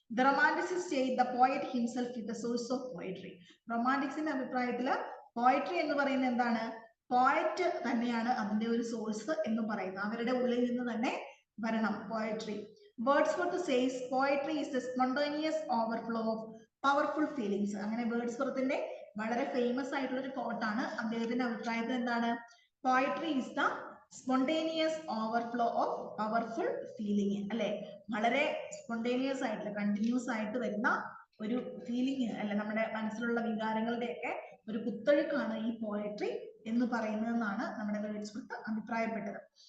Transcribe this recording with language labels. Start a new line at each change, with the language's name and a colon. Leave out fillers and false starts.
English: The romanticists say the poet himself is the source of poetry.
Malayalam: റൊമാൻറ്റിക്സിന്റെ അഭിപ്രായത്തിൽ poetry എന്ന് പറയുന്നത് എന്താണ്? പോയറ്റ് തന്നെയാണ് അതിന്റെ ഒരു സോഴ്സ് എന്ന് പറയുന്നത്, അവരുടെ ഉള്ളിൽ നിന്ന് തന്നെ വരണം poetry.
English: Wordsworth says poetry is the spontaneous overflow of powerful feelings.
Malayalam: അങ്ങനെ വേർഡ്സ്വർത്തിന്റെ വളരെ ഫേമസ് ആയിട്ടുള്ള ഒരു കോട്ടാണ്. അദ്ദേഹത്തിന്റെ അഭിപ്രായത്തിൽ എന്താണ്?
English: poetry is the spontaneous overflow of powerful feeling,
Malayalam: അല്ലെ, വളരെ സ്പോണ്ടേനിയസ് ആയിട്ടുള്ള കണ്ടിന്യൂസ് ആയിട്ട് വരുന്ന ഒരു ഫീലിംഗ്, അല്ലെ, നമ്മുടെ മനസ്സിലുള്ള വികാരങ്ങളുടെയൊക്കെ ഒരു കുത്തൊഴുക്കാണ് ഈ പോയട്രി എന്ന് പറയുന്നതെന്നാണ് നമ്മുടെ വേർഡ്സ്വർത്ത് അഭിപ്രായപ്പെട്ടത്.